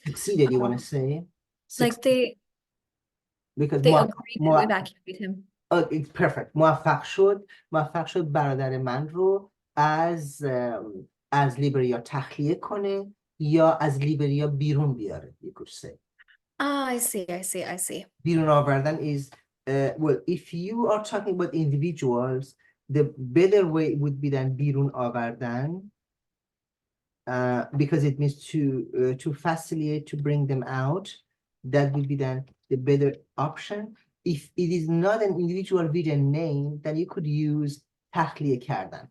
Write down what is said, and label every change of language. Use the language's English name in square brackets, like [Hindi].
[English] Succeeded, you want to say? Like because they agreed to evacuate him. It's perfect. [Persian] موفق شد برادر من رو از لیبریا تخلیه کنه یا از لیبریا بیرون بیاره. [English] You could say. I see. [Persian] بیرون آوردن [English] is well, if you are talking about individuals, the better way would be than بیرون آوردن, because it means to facilitate, to bring them out. That would be then the better option. If it is not an individual with a name, then you could use [Persian] تخلیه کردن.